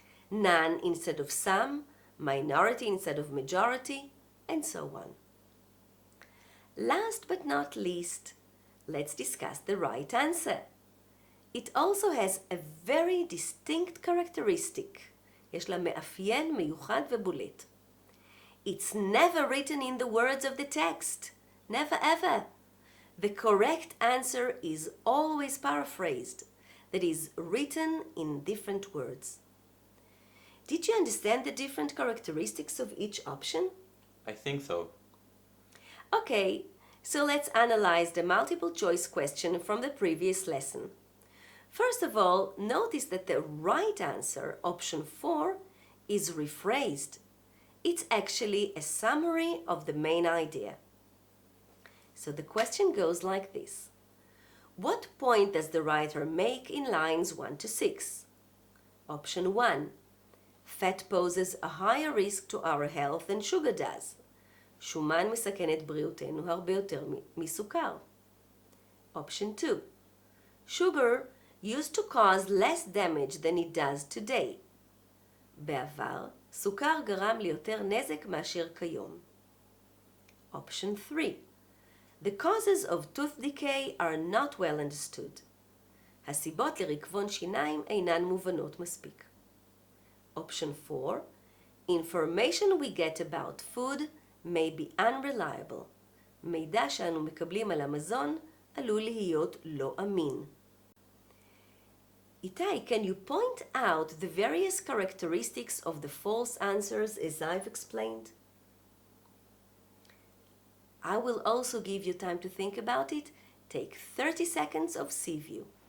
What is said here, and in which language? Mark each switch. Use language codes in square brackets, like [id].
[en] None instead of some, minority instead of majority, and so on. Last but not least, let's discuss the right answer. It also has a very distinct characteristic. [he] יש לה מאפיין מיוחד ובולט. [en] It's never written in the words of the text. Never ever. The correct answer is always paraphrased, that is, written in different words. Did you understand the different characteristics of each option? I think so. Okay, so let's analyze the multiple choice question from the previous lesson. First of all, notice that the right answer, option 4, is rephrased. It's actually a summary of the main idea. So the question goes like this. What point does the writer make in lines 1 to 6? Option 1. Fat poses a higher risk to our health than sugar does. [he] שומן מסכן את בריאותנו הרבה יותר מסוכר. [en] Option 2. Sugar used to cause less damage than it does today. [he] בעבר, סוכר גרם ליותר נזק מאשר כיום. [en] Option 3. The causes of tooth decay are not well understood. [he] הסיבות לריקבון שיניים אינן מובנות מספיק. [en] Option 4. Information we get about food may be unreliable. [he] מידע שאנו מקבלים על המזון עלול להיות לא אמין. [en] Itai, can you point out the various characteristics of the false answers as I've explained? I will also give you time to think about it. Take 30 seconds of sea view.